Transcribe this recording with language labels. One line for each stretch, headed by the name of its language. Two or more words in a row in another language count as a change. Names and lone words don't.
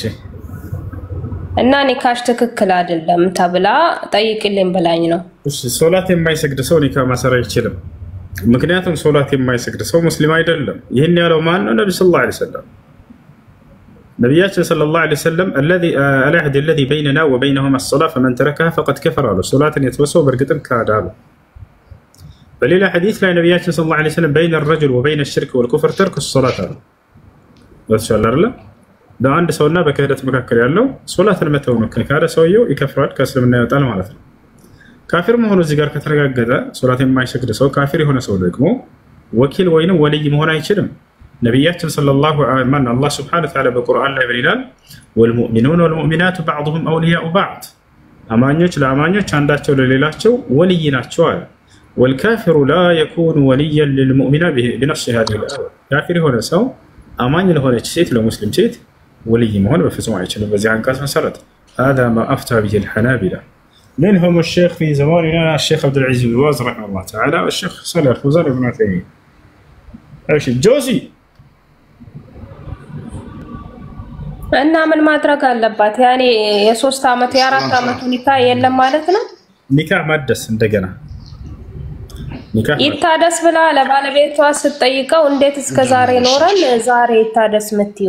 Amharic: እና ኒካሽ ትክክል አይደለም ተብላ ጠይቅልኝ ብላኝ ነው። እሺ ሶላት የማይሰግድ ሰው ኒካ ማሰር አይችልም። ምክንያቱም ሶላት የማይሰግድ ሰው ሙስሊም አይደለም። ይሄን ያለው ማን ነው? ነብዩ
Arabic: صلى الله عليه وسلم።
Amharic: ነብያችን
Arabic: صلى الله عليه وسلم العهد الذي بيننا وبينهم الصلاة فمن تركها فقد كفر
Amharic: አሉ። ሶላትን የተወሰው በእርግጥም ካደ አሉ። በሌላ ሐዲስ ላይ ነብያችን
Arabic: صلى الله عليه وسلم بين الرجل وبين الشرك والكفر ترك الصلاة
Amharic: አሉ። ወሰለላሁ በአንድ ሰውና በክህደት መካከል ያለው ሶላትን መተው ነው። ከካደ ሰውየው ይከፍራል፣ ከእስልምና ይወጣል ማለት ነው። ካፊር መሆኑ እዚህ ጋር ከተረጋገጠ ሶላት የማይሰግድ ሰው ካፊር የሆነ ሰው ደግሞ ወኪል ወይንም ወልይ መሆን አይችልም። ነብያችን
Arabic: صلى الله عليه وسلم الله سبحانه وتعالى
Amharic: በቁርአን ላይ ይላል
Arabic: والمؤمنون والمؤمنات بعضهم أولياء بعض፣
Amharic: አማኞች ለአማኞች አንዳቸው ለሌላቸው ወልይ ናቸው አለ።
Arabic: والكافر لا يكون وليا للمؤمنة بنفس هذه الآية፣
Amharic: ካፊር የሆነ ሰው አማኝ ለሆነች ሴት ለሙስሊም ሴት ወልይ መሆን በፍጹም አይችልም። በዚህ አንቀጽ መሰረት
Arabic: هذا ما أفتى به الحنابلة منهم الشيخ في زماننا الشيخ عبد العزيز بن باز رحمه الله تعالى والشيخ صالح الفوزان ابن عثيمين. ايش جوزي
Amharic: እና ምን ማድረግ አለባት? ያኔ የ3 አመት የ4 አመት ኒካ የለም ማለት ነው። ኒካ ማደስ እንደገና ኒካ ይታደስ ብላ ለባለቤቷ ስትጠይቀው እንዴት እስከ ዛሬ ኖረን ዛሬ ይታደስ ምትይው?